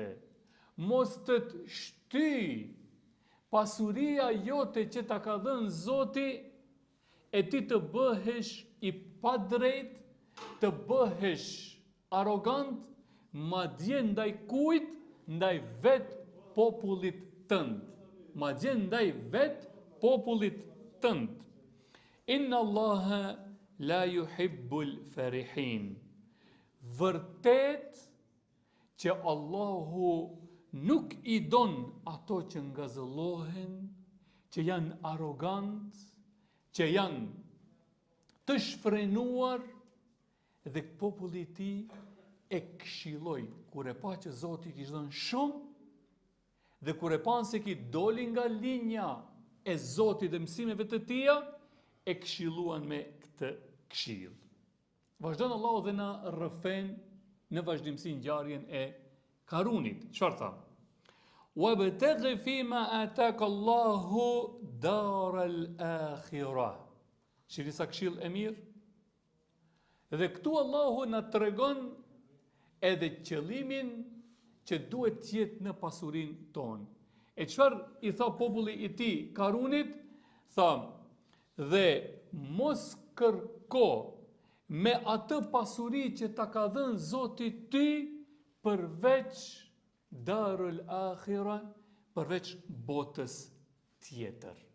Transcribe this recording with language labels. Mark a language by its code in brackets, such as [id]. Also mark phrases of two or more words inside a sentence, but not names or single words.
[sq] Mos të shtyj pasuria jote që ta ka dhënë Zoti e ti të bëhesh i padrejt, të bëhesh arrogant, madje ndaj kujt? Ndaj vet popullit tënd. Madje ndaj vet popullit tënd. [ar] إن الله لا يحب الفرحين. [sq] Vërtet që Allahu nuk i don ato që ngazëllohen, që janë arrogant, që janë të shfrenuar, dhe populli i tij e këshilloi kur e pa që Zoti kishte dhënë shumë, dhe kur e pan se ki doli nga linja e Zotit dhe mësimeve të tija, e këshilluan me këtë këshill. Vazhdon Allahu dhe na rrëfen në vazhdimsi ngjarjen e Karunit. Çfarë tha? [ar] "وابتغ فيما آتاك الله الدار الآخرة." [sq] Shihni sa këshill e mirë. Dhe këtu Allahu na tregon edhe qëllimin që duhet të jetë në pasurinë tonë. E çfarë i tha populli i tij Karunit? Tha: "Dhe mos kërko me atë pasuri që ta ka dhënë Zoti ty përveç [ar] الدار الآخرة, [sq] përveç botës tjetër."